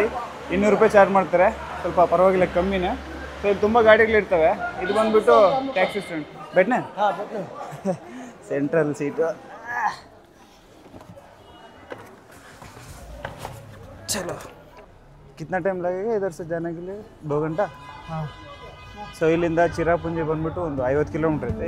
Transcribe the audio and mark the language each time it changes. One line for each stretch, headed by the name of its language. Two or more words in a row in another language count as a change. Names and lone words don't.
Kannada: 200 ರೂಪಾಯಿ ಚಾರ್ಜ್ ಮಾಡ್ತಾರೆ. ಸ್ವಲ್ಪ ಪರವಾಗಿಲ್ಲ, ಕಮ್ಮಿನೇ. ಸೊ ಇಲ್ಲಿ ತುಂಬ ಗಾಡಿಗಳಿರ್ತವೆ. ಇದು ಬಂದುಬಿಟ್ಟು
English: taxi stand.
Kannada: ಬೆಟ್ನೆ ಸೆಂಟ್ರಲ್ ಸೀಟು. ಚಲೋ.
Hindi: कितना टाइम लगेगा इधर से जाने के लिए? 2 घंटा.
Kannada: ಸೊ ಇಲ್ಲಿಂದ ಚಿರಾಪುಂಜಿ ಬಂದುಬಿಟ್ಟು ಒಂದು 50 ಕಿಲೋಮೀಟ್ರ್ ಐತೆ.